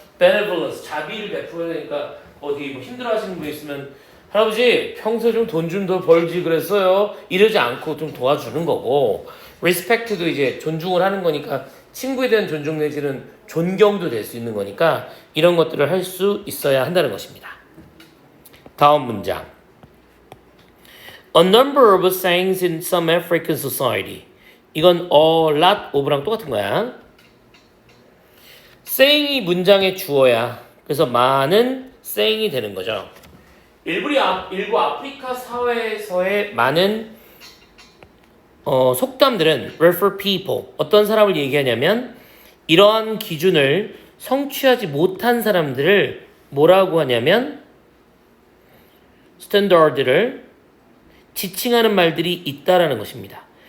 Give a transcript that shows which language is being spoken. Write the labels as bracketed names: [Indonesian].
[Korean] benevolence, 자비를 베풀어야 되니까 어디 뭐 힘들어하시는 분 있으면 할아버지 평소에 좀 돈 좀 더 벌지 그랬어요. 이러지 않고 좀 도와주는 거고, respect도 이제 존중을 하는 거니까 친구에 대한 존중 내지는 존경도 될 수 있는 거니까 이런 것들을 할 수 있어야 한다는 것입니다. 다음 문장. [English] A number of sayings in some African society. [Korean] 이건 [English] a lot of [Korean] 랑 똑같은 거야. saying이 문장의 주어야. 그래서 많은 saying이 되는 거죠. 일부 아프리카 사회에서의 많은 속담들은 [English] refer people, [Korean] 어떤 사람을 얘기하냐면 이러한 기준을 성취하지 못한 사람들을 뭐라고 하냐면 스탠다드를 지칭하는 말들이 있다라는 것입니다.